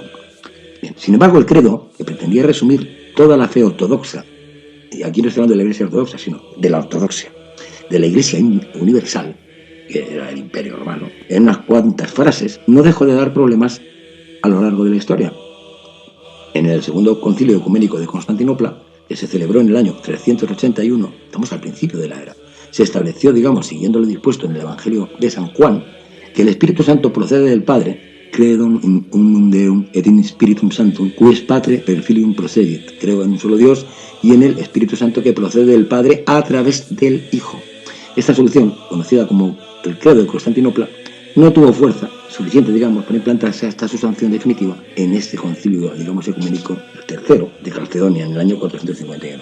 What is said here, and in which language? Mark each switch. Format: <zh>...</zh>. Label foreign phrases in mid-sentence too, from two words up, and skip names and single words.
<es>Bien, sin embargo, el credo, que pretendía resumir toda la fe ortodoxa, y aquí no estoy hablando de la Iglesia ortodoxa, sino de la ortodoxia, de la Iglesia universal, que era el Imperio Romano, en unas cuantas frases, no dejó de dar problemas a lo largo de la historia. En el segundo concilio ecuménico de Constantinopla, que se celebró en el año 381, estamos al principio de la era, se estableció, digamos, siguiendo lo dispuesto en el Evangelio de San Juan, que el Espíritu Santo procede del Padre,</es> <la>credum in unum Deum et in Spiritum Sanctum, quis Patre per Filium procedit.</la> <es>Creo en un solo Dios y en el Espíritu Santo que procede del Padre a través del Hijo. Esta solución, conocida como el credo de Constantinopla, no tuvo fuerza suficiente, digamos, para implantarse hasta su sanción definitiva en este concilio, digamos, ecuménico, el tercero de Calcedonia, en el año 451.</es>